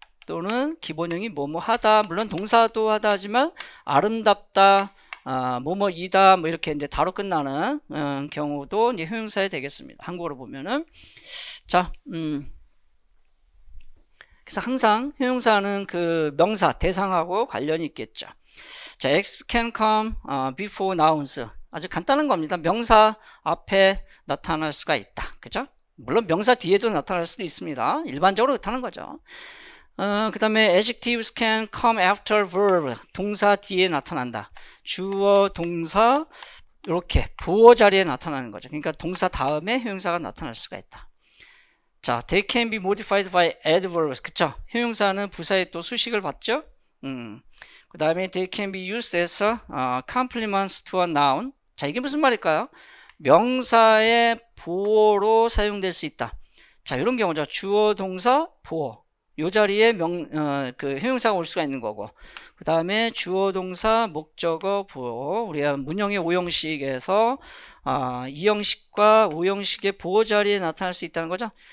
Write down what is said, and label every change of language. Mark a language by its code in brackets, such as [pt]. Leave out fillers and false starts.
[ko] 또는 기본형이 뭐뭐 하다, 물론 동사도 하다 하지만 아름답다, 뭐뭐이다, 뭐 이렇게 이제 다로 끝나는 경우도 이제 형용사에 되겠습니다. 한국어로 보면은. 자, 그래서 항상 형용사는 그 명사, 대상하고 관련이 있겠죠. [en] 자, X can come before nouns. [ko] 아주 간단한 겁니다. 명사 앞에 나타날 수가 있다. 그죠? 물론 명사 뒤에도 나타날 수도 있습니다. 일반적으로 나타나는 거죠. [en] 그 다음에 adjectives can come after verb. [ko] 동사 뒤에 나타난다. 주어, 동사, 이렇게 보어 자리에 나타나는 거죠. 그러니까 동사 다음에 형용사가 나타날 수가 있다. [en] 자, they can be modified by adverbs. [ko] 그쵸? 형용사는 부사에 또 수식을 받죠? [en] 그 다음에 they can be used as complements to a noun. [ko] 자, 이게 무슨 말일까요? 명사의 보어로 사용될 수 있다. 자, 이런 경우죠. 주어, 동사, 보어. 이 자리에 그 형용사가 올 수가 있는 거고. 그 다음에 주어, 동사, 목적어, 보어. 우리가 문형의 5형식에서 2형식과 5형식의 보어 자리에 나타날 수 있다는 거죠.